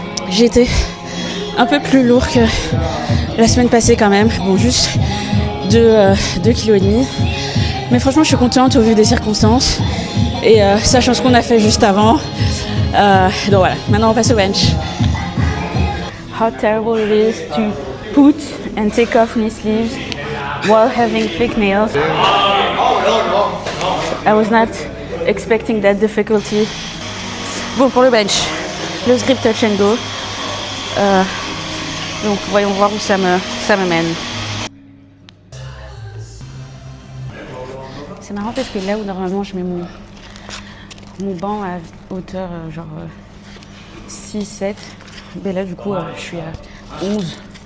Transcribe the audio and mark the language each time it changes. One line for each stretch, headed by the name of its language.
French: J'ai été un peu plus lourd que la semaine passée quand même. Bon, juste 2,5 kg. Mais franchement, je suis contente au vu des circonstances. Et sachant ce qu'on a fait juste avant. Donc voilà, maintenant on passe au bench.
English: How terrible it is to put and take off knee sleeves while having thick nails. I was not expecting that difficulty.
French: Bon, pour le bench, le grip touch and go. Donc voyons voir où ça me mène. C'est marrant parce que là où normalement je mets mon banc à hauteur genre 6-7, ben là du coup je suis à 11.